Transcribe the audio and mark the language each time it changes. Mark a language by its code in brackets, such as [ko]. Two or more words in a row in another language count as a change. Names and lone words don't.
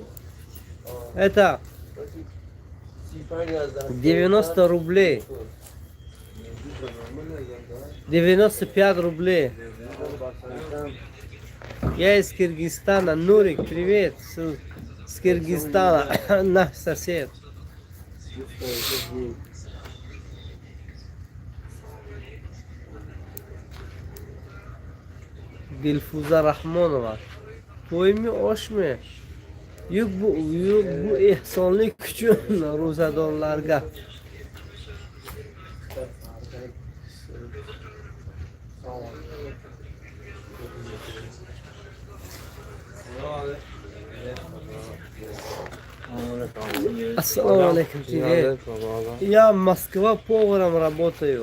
[ru] Это 90 рублей. 95 рублей. Я из Киргизстана. Нурик, привет. С Киргизстана. Наш сосед. Dilfuza Rahmonova. [uz] To'ymi oshmi? Yo'q bu ehsonlik uchun ro'zadorlarga. [ru] Ассаламу алейкум тебе. Я Москва поваром работаю.